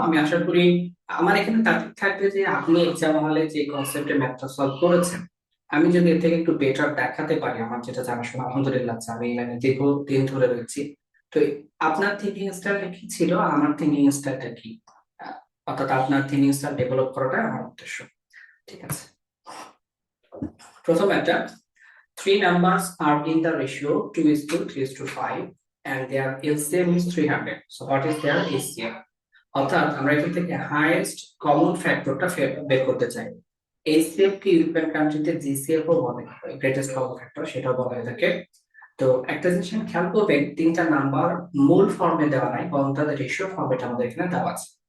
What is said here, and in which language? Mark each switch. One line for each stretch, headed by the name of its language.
Bangla: আমি আশা করি আমার এখানে তার্কিক থাকবে যে আপনি এক্সাম হলে যে কনসেপ্টে ম্যাথটা সলভ করেছেন, আমি যদি এর থেকে একটু বেটার দেখাতে পারি, আমার যেটা জানাশোনা আলহামদুলিল্লাহ আছে, আমি এই লাইনে দীর্ঘদিন ধরে রয়েছি। তো আপনার থিঙ্কিং স্টাইলটা কি ছিল আর আমার থিঙ্কিং স্টাইলটা কি, আহ, অর্থাৎ আপনার থিঙ্কিং স্টাইল ডেভেলপ করাটা আমার উদ্দেশ্য। ঠিক আছে, প্রথম একটা,
English: three numbers are in the ratio 2:3:5 and their LCM is 300. So what is their HCF?
Bangla: অর্থাৎ আমরা এখান থেকে হাইয়েস্ট কমন ফ্যাক্টরটা বের করতে চাই। এইচসিএফ কে ইউরোপিয়ান কান্ট্রিতে জিসিএফ ও বলে, গ্রেটেস্ট কমন ফ্যাক্টর, সেটা বলা হয়ে থাকে। তো একটা জিনিস আমি খেয়াল করবেন, তিনটা নাম্বার মূল ফর্মে দেওয়া নাই, বরং তাদের রেশিও ফর্মেট আমাদের এখানে দেওয়া আছে।